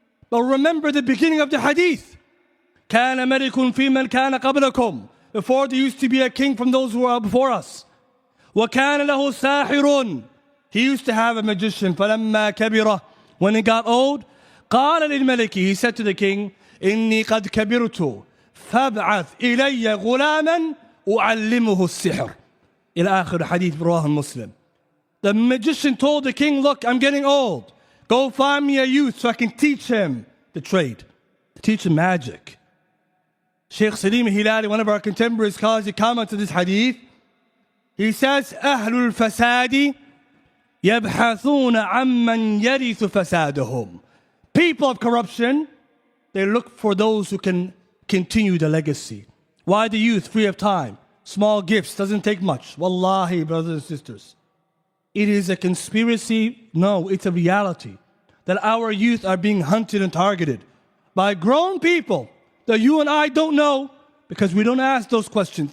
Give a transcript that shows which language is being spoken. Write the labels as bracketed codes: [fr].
[en] But remember the beginning of the hadith. [ar] كَانَ مَلِكٌ فِي مَنْ كَانَ قَبْلَكُمْ. [en] Before there used to be a king from those who were before us. [ar] وَكَانَ لَهُ سَاحِرٌ. [en] He used to have a magician. [ar] فَلَمَّا كَبِرَ. [en] When he got old, [ar] قَالَ لِلْمَلِكِ. [en] He said to the king, [ar] إِنِّي قَدْ كَبِرْتُ فَابْعَثْ إِلَيَّ غُلَامًا أُعَلِّمُهُ السِّحْرِ. إلى آخر hadith رواه Muslim. [en] The magician told the king, look, I'm getting old. Go find me a youth so I can teach him the trade. Teach him magic. Sheikh Salim Hilali, one of our contemporary scholars, he comments on this hadith. He says, [ar] أهل الفساد يبحثون عمن يرث فسادهم. [en] People of corruption, they look for those who can continue the legacy. Why the youth? Free of time. Small gifts, doesn't take much. Wallahi, brothers and sisters. It is a conspiracy. No, it's a reality. That our youth are being hunted and targeted by grown people that you and I don't know because we don't ask those questions.